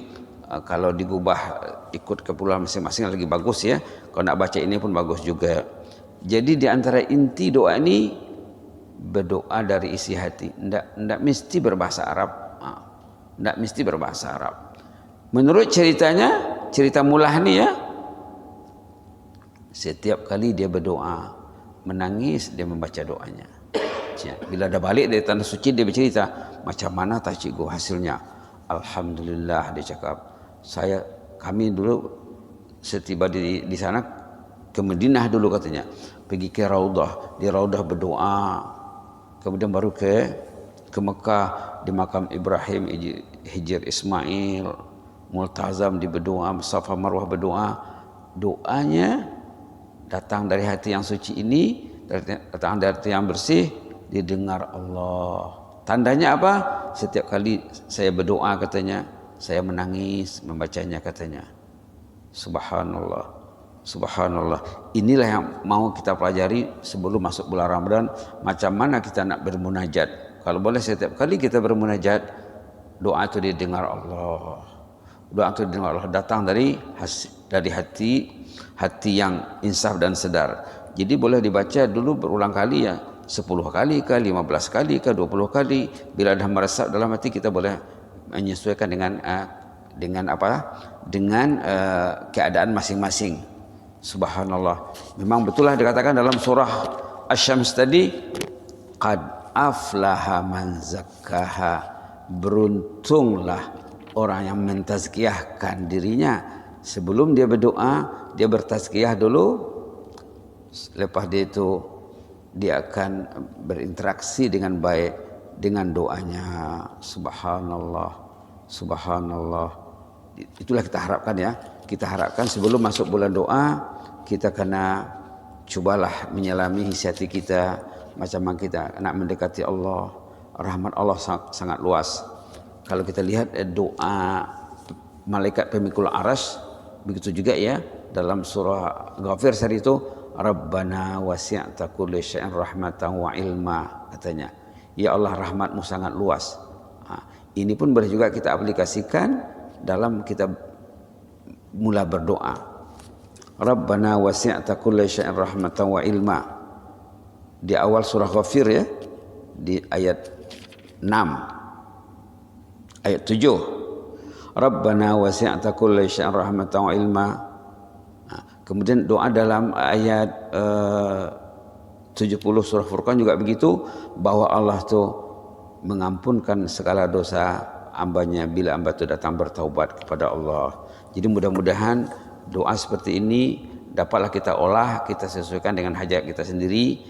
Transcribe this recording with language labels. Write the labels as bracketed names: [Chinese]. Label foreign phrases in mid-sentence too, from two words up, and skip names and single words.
[Malay] Kalau digubah ikut keperluan masing-masing lagi bagus ya. Kalau nak baca ini pun bagus juga. Jadi di antara inti doa ini berdoa dari isi hati. Tidak mesti berbahasa Arab. Tidak mesti berbahasa Arab. Menurut ceritanya, cerita Mullah ini ya, setiap kali dia berdoa, menangis dia membaca doanya. Bila dah balik dari tanah suci dia bercerita, macam mana tak cikgu hasilnya? Alhamdulillah, dia cakap. Kami dulu setiba di sana ke Madinah dulu katanya, pergi ke Raudah, di Raudah berdoa, kemudian baru ke Mekah di makam Ibrahim, Hijr Ismail, Multazam di berdoa, Safa Marwah berdoa. Doanya datang dari hati yang suci ini, datang dari hati yang bersih, didengar Allah. Tandanya apa? Setiap kali saya berdoa katanya, saya menangis membacanya katanya. [Arabic] Subhanallah, subhanallah. [Malay] Inilah yang mau kita pelajari sebelum masuk bulan Ramadan. Macam mana kita nak bermunajat. Kalau boleh setiap kali kita bermunajat, doa itu didengar Allah. Doa itu didengar Allah, datang dari hati yang insaf dan sedar. Jadi boleh dibaca dulu berulang kali ya, 10 kali ke, 15 kali ke, 20 kali. Bila dah meresap dalam hati, kita boleh menyesuaikan dengan keadaan masing-masing. Subhanallah. Memang betullah dikatakan dalam surah Asy-Syams tadi, [Arabic] qad aflaha man zakkaha. [Malay] Beruntunglah orang yang mentazkiyahkan dirinya. Sebelum dia berdoa, dia bertazkiyah dulu. Lepas dia itu dia akan berinteraksi dengan baik dengan doanya. [Arabic] Subhanallah, subhanallah. [Malay] Itulah kita harapkan ya. Kita harapkan sebelum masuk bulan doa, kita kena cubalah menyelami isi hati kita, macam mana kita nak mendekati Allah. Rahmat Allah sangat luas. Kalau kita lihat doa malaikat pemikul arsy, begitu juga ya dalam surah Ghafir tadi itu, [Arabic] Rabbana wasi'ta kulli syai'in rahmatan wa ilma, [Malay] katanya. Ya Allah, rahmatmu sangat luas. Ini pun boleh juga kita aplikasikan dalam kita mula berdoa. [Arabic] Rabbana wasi'ta kulli syai'in rahmatan wa ilma. [Malay] Di awal surah Ghafir ya, di ayat 6, ayat 7. [Arabic] Rabbana wasi'ta kulli syai'in rahmatan wa ilma. [Malay] Kemudian doa dalam ayat 70 surah Furqan juga begitu, bahwa Allah tu mengampunkan segala dosa hambanya bila hamba itu datang bertaubat kepada Allah. Jadi mudah-mudahan doa seperti ini dapatlah kita olah, kita sesuaikan dengan hajat kita sendiri.